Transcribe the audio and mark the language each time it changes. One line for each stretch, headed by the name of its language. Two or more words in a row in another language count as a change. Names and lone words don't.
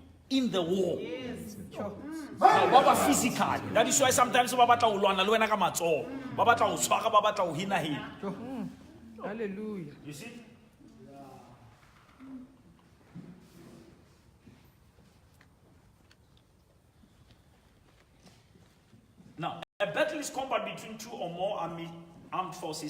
English: in the war. Baba physically. That is why sometimes
Southern Sotho: baba tla ulwana le wena ka matso. Baba tla o tshwara, baba tla o hina.
English: Hallelujah. You see? Now, a battle is combat between two or more armed forces.